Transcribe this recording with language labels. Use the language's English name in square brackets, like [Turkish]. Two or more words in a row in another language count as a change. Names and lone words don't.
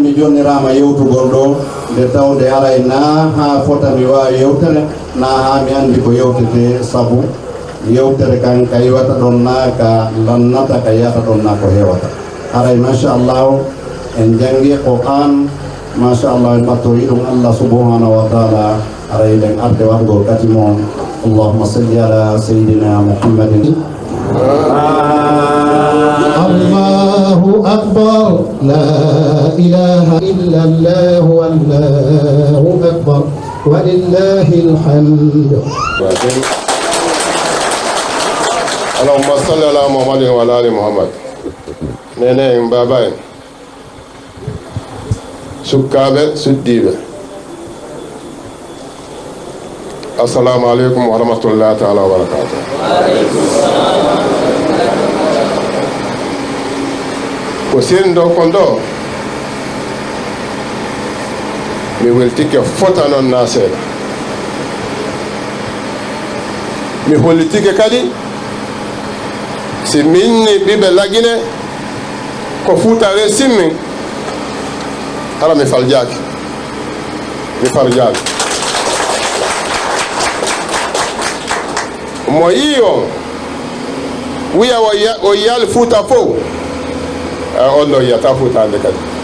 [Fula] mi jonnirama yewtugol ɗo nde tawde haray na ha fota mi wawi yewtere na ha mi andi ko yewtete saabu yewtere kan ka yiwata ɗon na ka lannata ka yiyata ɗon na ko hewata haray machallahu en jangi Qur'an machallah en ɓattori ɗum [Arabic] الله سبحانه وتعالى [Fula] haray nden arde wargol kati moon [Arabic] اللهم صل على سيدنا محمد الله أكبر لا إله إلا الله والله أكبر ولله الحمد اللهم صل على محمد وعلى آل محمد [Fula] نene mbaba en sukkaɓe suddiɓe [Arabic] السلام عليكم ورحمة الله تعالى وبركاته. [Fula] Ko sendo kondo mi weltike fota non na seeda mi hollitike kadi si minni ɓiɓe lagine ko futare simmin hara mi faljaki mi farjaki mo yi on wiya o yiyal fuuta fof on ɗo yiyata fuutande kadi